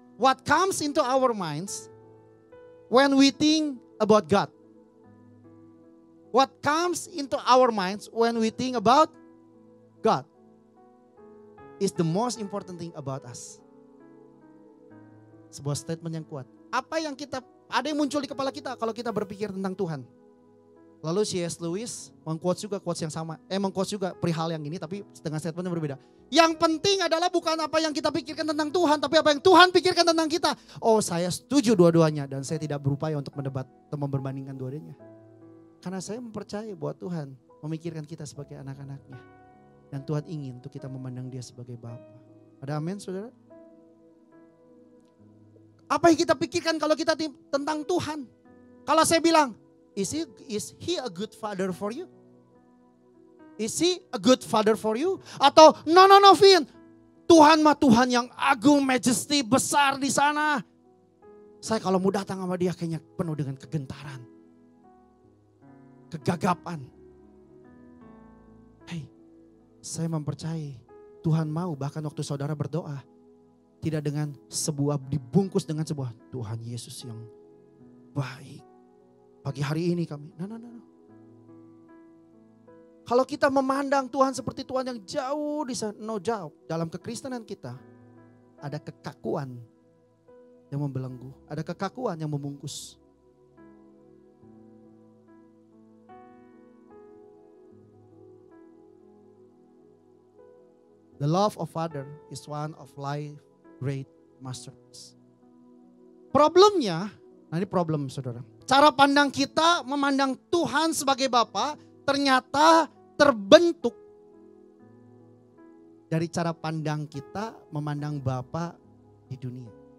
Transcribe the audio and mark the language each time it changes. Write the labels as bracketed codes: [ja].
[en] What comes into our minds when we think about God? What comes into our minds when we think about God? Is the most important thing about us. [id] Sebuah statement yang kuat. Apa yang ada yang muncul di kepala kita kalau kita berpikir tentang Tuhan. Lalu C.S. Lewis mengquotes juga quotes yang sama. Mengquotes juga perihal yang ini tapi dengan statement yang berbeda. Yang penting adalah bukan apa yang kita pikirkan tentang Tuhan, tapi apa yang Tuhan pikirkan tentang kita. Oh, saya setuju dua-duanya dan saya tidak berupaya untuk mendebat atau membandingkan dua-duanya. Karena saya mempercayai bahwa Tuhan memikirkan kita sebagai anak-anaknya. Dan Tuhan ingin untuk kita memandang dia sebagai Bapa. Ada amin, saudara? Apa yang kita pikirkan kalau kita tentang Tuhan? Kalau saya bilang, [en] is he a good father for you? Is he a good father for you? [id] Atau no Vin, Tuhan mah Tuhan yang agung, majesty, besar di sana. Saya kalau mau datang sama dia kayaknya penuh dengan kegentaran, kegagapan. Hei, saya mempercayai Tuhan mau bahkan waktu saudara berdoa, tidak dengan dibungkus dengan sebuah Tuhan Yesus yang baik. Pagi hari ini kami, no. Kalau kita memandang Tuhan seperti Tuhan yang jauh di sana, jauh. Dalam kekristenan kita ada kekakuan yang membelenggu, ada kekakuan yang membungkus. [en] The love of Father is one of life great masterpiece. [id] Problemnya, ini problem saudara. Cara pandang kita memandang Tuhan sebagai Bapa ternyata terbentuk dari cara pandang kita memandang Bapa di dunia.